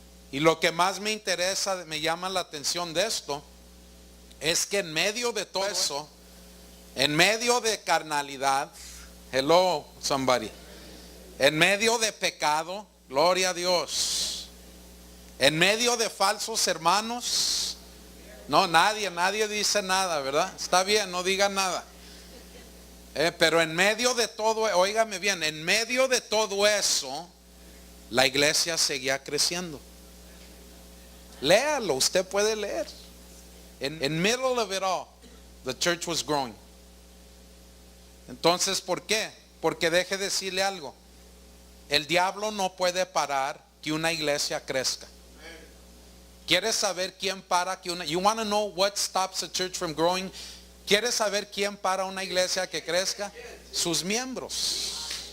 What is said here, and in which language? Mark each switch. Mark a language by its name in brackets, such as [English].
[Spanish] Y lo que más me interesa, me llama la atención de esto, es que en medio de todo eso, en medio de carnalidad, [English] hello somebody, [Spanish] en medio de pecado, gloria a Dios, en medio de falsos hermanos, no, nadie dice nada, ¿verdad? Está bien, no diga nada. Pero en medio de todo, óigame bien, en medio de todo eso, la iglesia seguía creciendo. Léalo, usted puede leer. [English] In middle of it all, the church was growing. [Spanish] Entonces, ¿por qué? Porque deje decirle algo. El diablo no puede parar que una iglesia crezca. ¿Quieres saber quién para que una? [English] You want to know what stops a church from growing? [Spanish] ¿Quieres saber quién para una iglesia que crezca? Sus miembros.